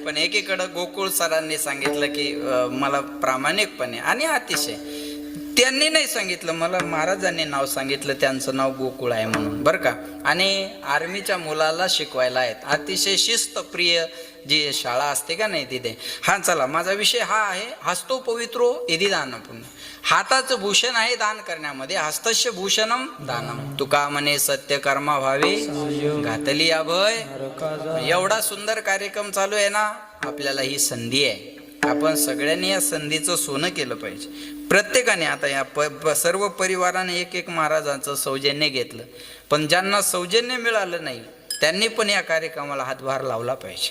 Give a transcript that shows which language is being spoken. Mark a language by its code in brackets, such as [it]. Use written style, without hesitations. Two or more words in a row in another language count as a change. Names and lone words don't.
[mr] पण एकीकडं गोकुळ सरांनी सांगितलं की मला प्रामाणिकपणे आणि अतिशय, त्यांनी नाही सांगितलं, मला महाराजांनी नाव सांगितलं, त्यांचं नाव गोकुळ आहे म्हणून, बरं का. आणि आर्मीच्या मुलाला शिकवायला आहेत. अतिशय शिस्तप्रिय जी शाळा असते का नाही तिथे. हा चला, माझा विषय हा आहे, [sa] हस्तो पवित्रो यदि दानपुण्य. [mr] हाताचं भूषण आहे दान करण्यामध्ये. [sa] हस्तस्य भूषणम दानम. [mr] तुका म्हणे सत्य कर्मा व्हावे घातली अभय. एवढा सुंदर कार्यक्रम चालू आहे ना, आपल्याला ही संधी आहे. आपण सगळ्यांनी या संधीचं सोनं केलं पाहिजे. प्रत्येकाने आता या सर्व परिवाराने एक एक महाराजांचं सौजन्य घेतलं, पण ज्यांना सौजन्य मिळालं नाही त्यांनी पण या कार्यक्रमाला हातभार लावला पाहिजे.